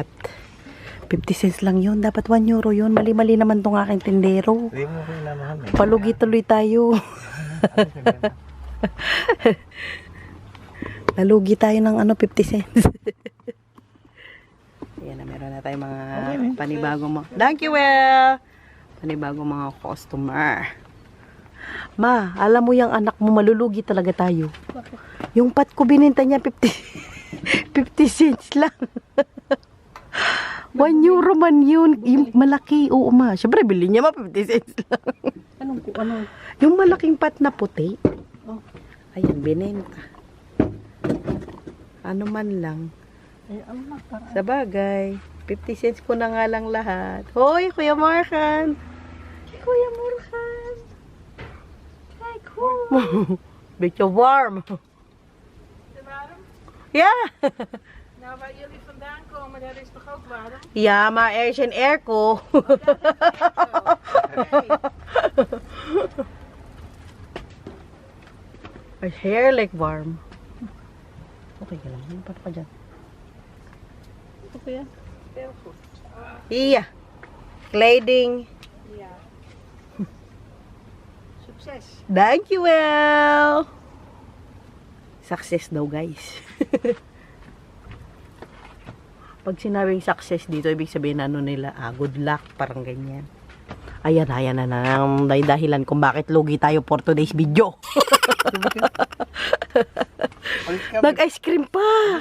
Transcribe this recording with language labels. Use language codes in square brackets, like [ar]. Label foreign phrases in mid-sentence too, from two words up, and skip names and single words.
[tl] 50 cents lang yun. Dapat 1 euro yun. Mali-mali naman tong aking tindero. Hindi mo kailangan. Palugi tuloy tayo. Nalugi tayo ng 50 cents. Ayan na, meron na tayong mga panibagong mga... [en] Thank you, well! [tl] Panibagong mga customer. Ma, alam mo yung anak mo, malulugi talaga tayo. Yung pat ko bininta niya 50 cents lang. 1 euro man yun. Yung malaki, oo ma. Siyempre, bilhin niya 50 cents lang. Ano? Yung malaking pat na puti. Oh. Ayan, binenta. Ano man lang. Eh, ang para. Sa bagay, 50 cents ko na nga lang lahat. Hoy, Kuya Markan! Kuya Markan! [nl] Hi, cool! Beetje warm. Ja. Nou, waar jullie vandaan komen, daar is toch ook warm? Ja, maar er is een airco. Het is heerlijk warm. [tl] Oké ka lang. Ano pa dyan? [nl] Oké, ja. Heel goed. Iya. Kleding. Ja. Succes. [en] Thank you, well. [tl] Success daw, guys. Pag sinabing success dito, ibig sabihin nila, [en] good luck, [tl] parang ganyan. Ayan na ang dahilan kung bakit lugi tayo [en] for today's video. [tl] Nag-ice cream pa.